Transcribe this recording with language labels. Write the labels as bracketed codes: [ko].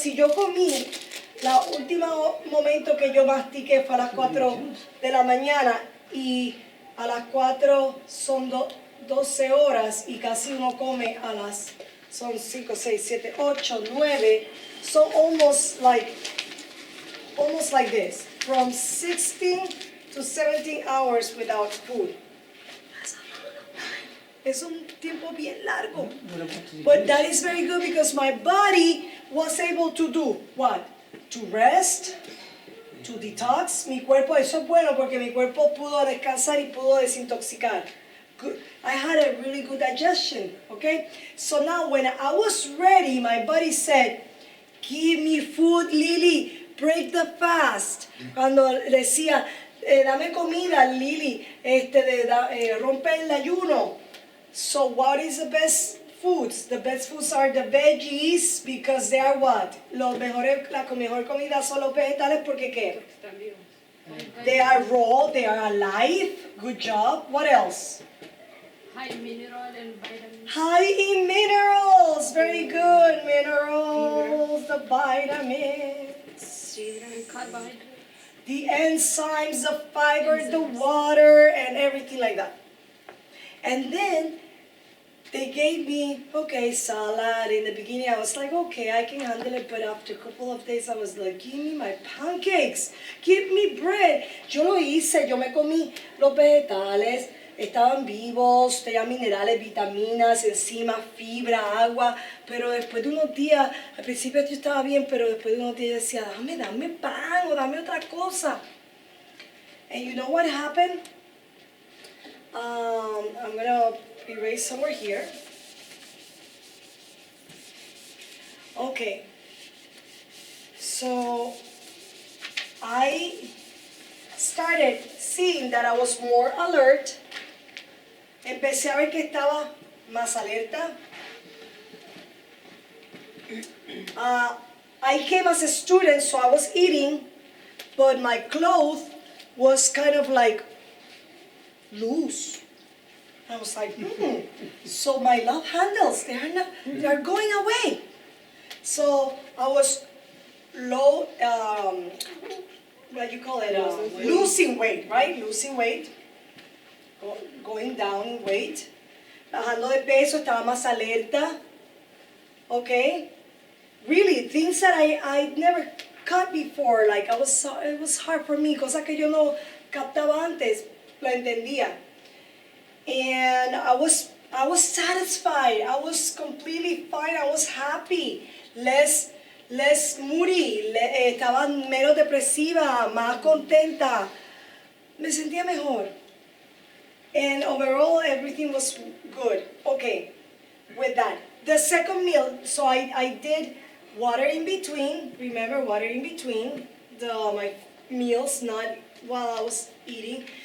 [es] Si yo comí, la última momento que yo mastiqué fue a las 4 de la mañana y a las 4 son 12 horas y casi uno come a las, son 5, 6, 7, 8, 9, [en] so almost like this, from 16 to 17 hours without food. [es] Es un tiempo bien largo. [en] But that is very good because my body was able to do what? To rest, to detox. [es] Mi cuerpo, eso es bueno porque mi cuerpo pudo descansar y pudo desintoxicar. [en] Good. I had a really good digestion, okay? So now when I was ready, my body said, give me food, Lily, break the fast. [es] Cuando decía, dame comida, Lily, rompe el ayuno. [en] So what is the best foods? The best foods are the veggies because they are what? [es] La mejor comida son los vegetales porque ¿qué? [en] They are raw, they are alive. Good job. What else? High mineral and vitamins. High in minerals. Very good. Minerals, the vitamins, And carbohydrates. the enzymes, the fiber, the water, and everything like that. And then they gave me, okay, salad. In the beginning, I was like, okay, I can handle it. But after a couple of days, I was like, give me my pancakes. Give me bread. [es] Yo lo hice. Yo me comí los vegetales. Estaban vivos, tenían minerales, vitaminas, enzimas, fibra, agua. Pero después de unos días, al principio yo estaba bien, pero después de unos días decía, dame pan o dame otra cosa. [en] And you know what happened? I'm going to erase somewhere here. Okay. So I started seeing that I was more alert. [es] Empecé a ver que estaba más alerta. [en] I came as a student, so I was eating, but my clothes was kind of like loose. I was like, so my love handles, they're going away. So I was low, what do you call it? Losing weight, right? Losing weight. Going down in weight. [es] Bajando de peso, estaba más alerta. [en] Okay? Really, things that I never caught before. Like, it was hard for me. [es] Cosas que yo no captaba antes, lo entendía. [en] And I was satisfied. I was completely fine. I was happy. Less moody. [es] Estaba menos depresiva, más contenta. Me sentía mejor. [en] And overall, everything was good. Okay, with that. The second meal, so I did water in between. Remember, water in between my meals, not while I was eating.